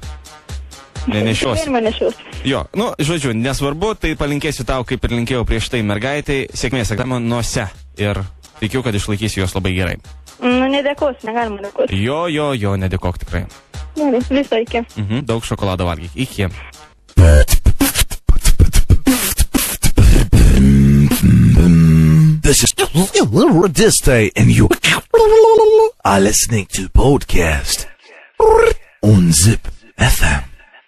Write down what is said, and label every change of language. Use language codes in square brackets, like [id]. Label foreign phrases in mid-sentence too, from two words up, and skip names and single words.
[lt] Nenešiosi. Jo, žodžiu, nesvarbu, tai palinkėsiu tau, kaip ir linkėjau prieš tai mergaitai, sėkmės egzaminuose ir tikiu, kad išlaikysiu juos labai gerai. Nedėkosiu, negalima dėkoti. Jo, nedėkok tikrai. Gerai, visą iki. Daug šokolado valgyk. Iki. [en] This is Radistai and you are listening to podcast on Zip FM.